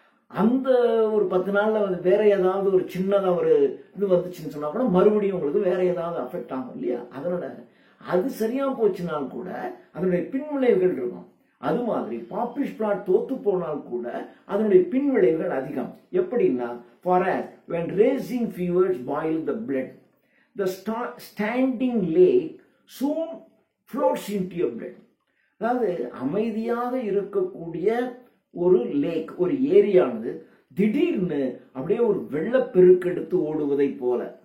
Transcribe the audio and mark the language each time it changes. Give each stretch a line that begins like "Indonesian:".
Tamil: அந்த ஒரு 10 நாள்ல வந்து வேற ஏதாவது ஒரு சின்னதா ஒரு இது வந்துச்சுன்னு சொன்னா கூட மறுபடியும் உங்களுக்கு வேற ஏதாவது அஃபெக்ட் ஆகும் இல்லையா? அதனோட அது சரியா போச்சுனால் கூட அதனுடைய பின்விளைவுகள் இருக்கும். அது மாதிரி பாப்பிஷ் பிளாட் தோத்து போனால் கூட அதனுடைய பின்விளைவுகள் அதிகம். எப்படின்னா,
English: for as when raging fevers boil the blood, the standing lake soon floats into your blood.
Tamil: அதாவது அமைதியாக இருக்கக்கூடிய ஒரு லேக், ஒரு ஏரியானது திடீர்னு அப்படியே ஒரு வெள்ளப்பெருக்கெடுத்து ஓடுவதை போல.